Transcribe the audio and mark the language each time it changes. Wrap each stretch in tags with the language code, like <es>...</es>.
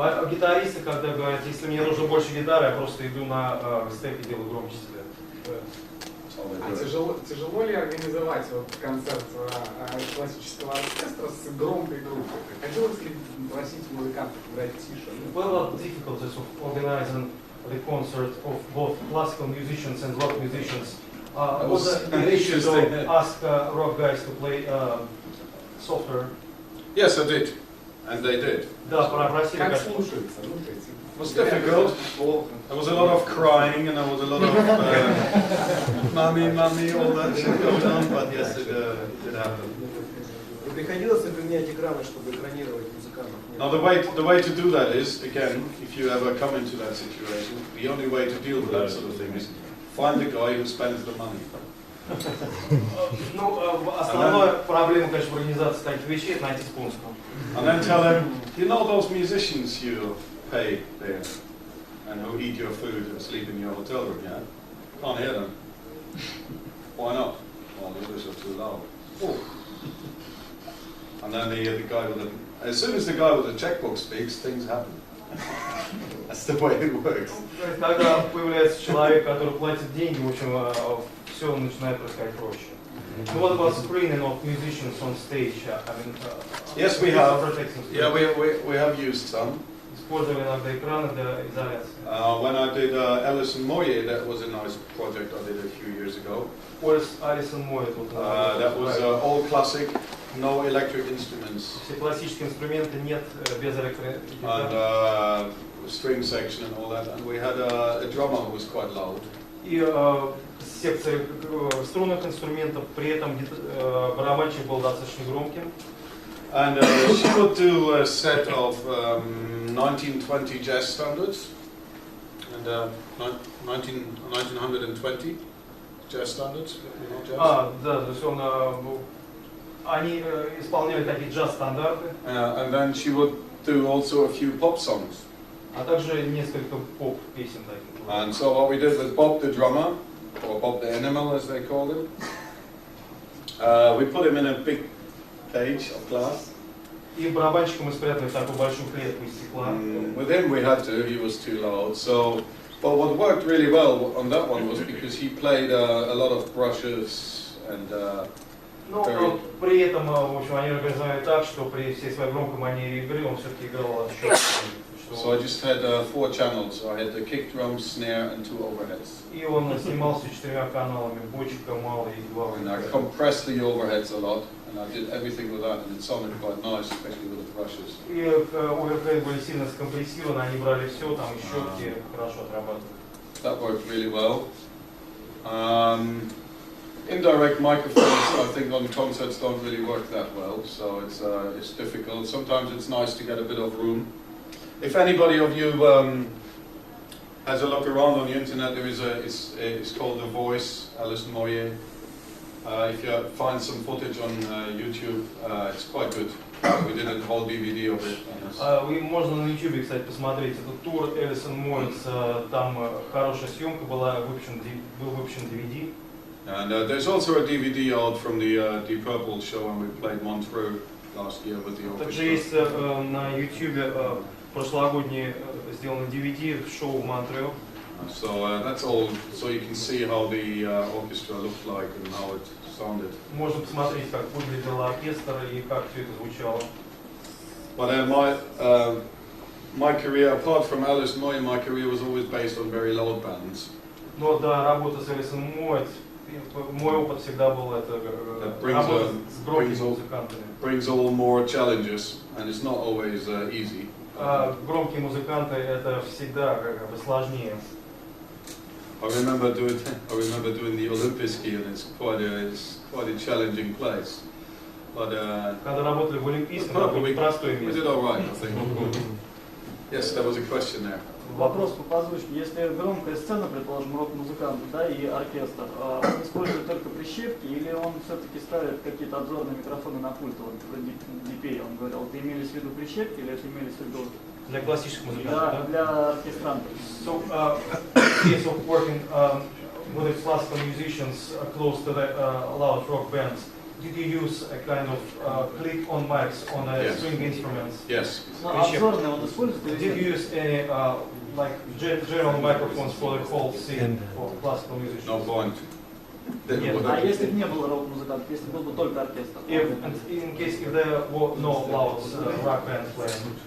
<ru>Гитаристы, когда говорят, если мне нужно больше гитары, я просто иду на степ и делаю громче себя. А тяжело ли организовать вот концерт классического оркестра с громкой группой? Хотелось ли просить музыкантов играть тише?</ru> <en>What are the difficulties of organizing the concert of both classical musicians and rock musicians? Was the issue to ask rock guys to play softer? Yes, I did, and they did.</en> <ru>Да, попросили. Как слушается?</ru> <en>It was difficult. There was a lot of crying and there was a lot of mommy, all that shit going on, but yes, it did happen.</en> <ru>Приходилось ли применять экраны, чтобы экранировать музыкантов?</ru> <en>Now the way to do that is, again, if you ever come into that situation, the only way to deal with that sort of thing is find the guy who spends the money.</en> <ru>Ну, основная проблема, конечно, в организации таких вещей — это найти спонсора.</ru> <en>And then tell him, you know those musicians you pay there and who eat your food and sleep in your hotel room, yeah? Can't hear them. Why not? Well, the others are too loud. Oh. And then the guy with the... As soon as the guy with the checkbook speaks, things happen. That's the way it works.</en> <ru>Когда появляется человек, который платит деньги, в общем, все начинает происходить проще.</ru> <en>What about screening of musicians on stage? Yes, we have. Yeah, we have used some.</en> <ru>Использовали иногда экраны для изоляции.</ru> <en>When I did Alison Moyer, that was a nice project I did a few years ago. Alison Moyer. That was all classic, no electric instruments.</en> <ru>Все классические инструменты, нет без</ru> <en>And string section and all that. And we had a drummer who was quite loud.</en> <ru>И секция струнных инструментов, при этом барабанщик был достаточно громким.</ru> <en>And she would do a set of 1920 jazz standards, and 1920 jazz standards. You know, jazz?</en> <ru>Да, то есть они исполняли такие джаз-стандарты.</ru> <en>And then she would do also a few pop songs.</en> <ru>А также несколько поп-песен таких.</ru> <en>And so what we did with Bob the drummer, or Bob the animal as they called him, we put him in a big cage of glass.</en> <ru>И барабанщика мы спрятали в такую большую клетку из стекла.</ru> <en>With him we had to, he was too loud. So, but what worked really well on that one was because he played a lot of brushes and.</en> <ru>Но при этом, в общем, они организовали так, что при всей своей громкой манере игры он все-таки играл щетками.</ru> <en>So I just had 4 channels. So I had the kick drum, snare, and 2 overheads.</en> <ru>И он снимался 4 каналами, бочка, малый и 2</ru> <en>And I compressed the overheads a lot, and I did everything with that, and it sounded quite nice, especially with the brushes.</en> <ru>И оверхеды были сильно скомпрессированы, они брали все, там и щетки хорошо отрабатывали.</ru> <en>That worked really well. Indirect microphones, I think, on concerts don't really work that well, so it's difficult. Sometimes it's nice to get a bit of room. If anybody of you has a look around on the internet, there is it's called The Voice, Alison Moyer. If you find some footage on YouTube, it's quite good. We did a whole DVD of it.</en> <ru>Можно на YouTube, кстати, посмотреть этот тур Alison Moyer, там хорошая съемка была, был выпущен DVD.</ru> <en>And there's also a DVD out from the Deep Purple show when we played Montreux last year with the orchestra.</en> <ru>Также есть на YouTube прошлогодний сделан DVD шоу в Монтрео.</ru> <en>So that's all. So you can see how the orchestra looked like and how it sounded.</en> <ru>Можно посмотреть, как выглядел оркестр и как все это звучало.</ru> <en>But my career, apart from Alison Moyer, my career was always based on very loud bands.</en> <ru>Но до работы с Alison Moyer, мой опыт всегда был это работа с громкими музыкантами.</ru> <en>Brings all more challenges, and it's not always easy.</en> <ru>Громкие музыканты это всегда как бы сложнее.</ru> <en>I remember doing the Olympiski, and it's quite a challenging place. But</en> <ru>когда работали в Олимпийском, это было простое место. We did all right, I think. Yes, there was a question there. Вопрос по озвучке. Если громкая сцена, предположим, рок-музыкант, да, и оркестр, он использует только прищепки или он все-таки ставит какие-то обзорные микрофоны на пульт? Вот про DP он говорил, это имелись в виду прищепки или это имелись в виду? Для классических музыкантов, да? Для оркестрантов.</ru> <en>So, case of working with classical musicians close to the loud rock bands, did you use a kind of clip-on mics on string instruments? Yes.</en> <ru>Обзорные он использует?</ru> <en>Did you use any like general microphones for the whole scene for classical musicians? No point.</en> <ru>Нет, а если бы не было рок-музыкантов, если был бы только оркестр?</ru> <en>In case if there were no loud rock band playing.</en>